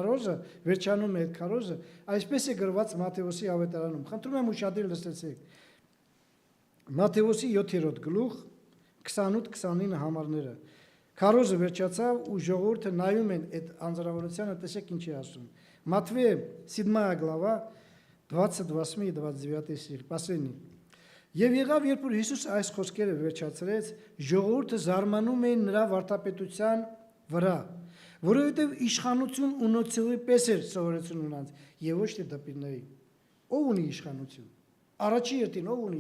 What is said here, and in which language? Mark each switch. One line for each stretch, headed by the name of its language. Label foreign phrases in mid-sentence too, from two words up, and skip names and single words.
Armenian: քարոզը, այսպես է գրված Մատթեոսի ավետարանում։ Խնդրում եմ ուշադիր լսեցեք։ Մատթեոսի 7-րդ գլուխ 28-29 համարները։ Քարոզը վերջացավ ու ժողովուրդը նայում են այդ անձրավորությանը, տեսեք ինչ է ասում։
Russian: Матфея 7 глава 28 и 29 стих, последний.
Armenian: Եվ եղավ, երբ որ Հիսուս այս խոսքերը վերջացրեց, ժողովուրդը զարմանում էին նրա վարդապետության վրա, որովհետև իշխանություն ունեցողի պես էր սովորեցնում նրանց, եւ ոչ թե դպիրների։ Ով ունի իշխանություն։ Առաջի երթին ով ունի